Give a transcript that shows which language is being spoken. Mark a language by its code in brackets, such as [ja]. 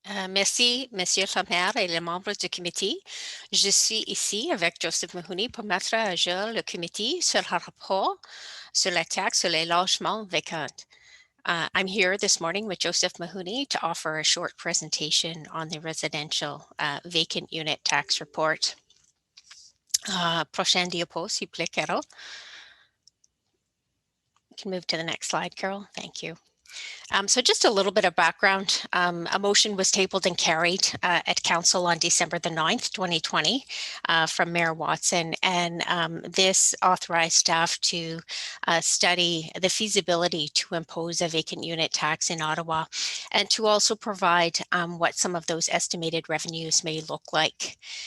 [fr] Merci, Monsieur le maire et les membres du comité. Je suis ici avec Joseph Mahoney pour mettre à jour le comité sur le rapport sur la taxe sur les logements vacants. [en] I'm here this morning with Joseph Mahoney to offer a short presentation on the residential vacant unit tax report. [fr] Prochaine diapo, s'il vous plaît, Carol. [en] You can move to the next slide, Carol. Thank you. So just a little bit of background. A motion was tabled and carried at council on December the 9th, 2020 from Mayor Watson. And this authorized staff to study the feasibility to impose a vacant unit tax in Ottawa and to also provide what some of those estimated revenues may look like.